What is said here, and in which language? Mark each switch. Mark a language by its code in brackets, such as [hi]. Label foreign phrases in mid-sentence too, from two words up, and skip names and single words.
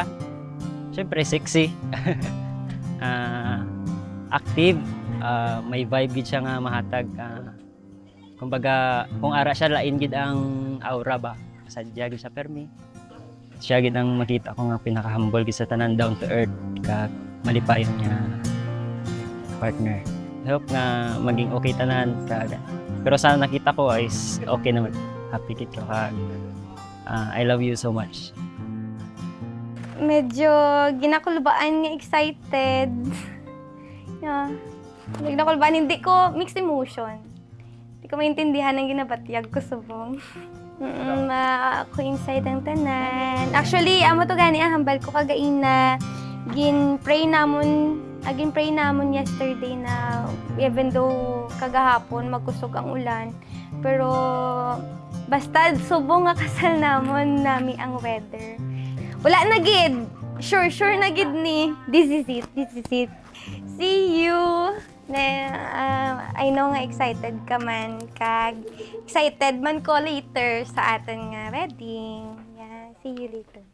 [hil] Syempre sexy. Active, may vibe gid siya nga mahatag. Kumbaga kung ara siya lain gid ang aura ba. Sadya gid siya permi. Siya gid ang makita ko nga pinaka-humble gid sa tanan, [en] down to earth [hil] kag malipayon niya [en] partner. [hil] Hope nga maging okay tanan kag pero sa nakita ko is okay naman. [en] Happy kid [hil] ko kag [en] I love you so much. [hil] Medyo ginakulbaan nga excited. Yeah. Ginakulbaan, [tl] hindi ko [en] mixed emotion. [tl] Hindi ko maintindihan [hil] ang ginabatyag ko subong. Ako inside ang tanan. Actually, amo to gani ang hambal ko kagain na gin-pray namon yesterday na [en] even though [hil] kagahapon magkusog ang ulan. Pero basta subong nga kasal namon nami ang weather. Wala na gid. Sure na gid ni. [en] This is it. See you. I know [hil] nga excited ka man kag excited man ko later sa aton nga wedding. [en] Yeah, see you later.